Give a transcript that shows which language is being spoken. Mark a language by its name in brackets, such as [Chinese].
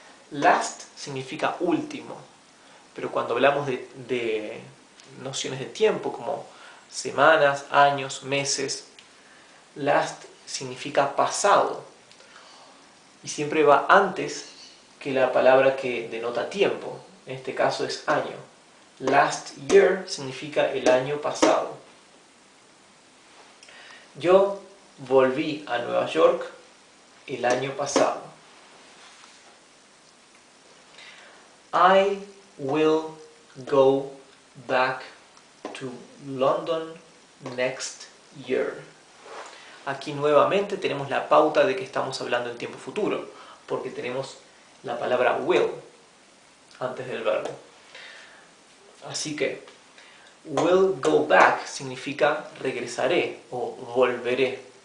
[Spanish] Last significa último, pero cuando hablamos de nociones de tiempo como semanas, años, meses, last significa pasado y siempre va antes que la palabra que denota tiempo, en este caso es año. [English] Last year [Spanish] significa el año pasado. Yo volví a Nueva York el año pasado. [English] I will go back to London next year. [Spanish] Aquí nuevamente tenemos la pauta de que estamos hablando en tiempo futuro, porque tenemos la palabra will antes del verbo. Así que, [English] will go back [Spanish] significa regresaré o volveré.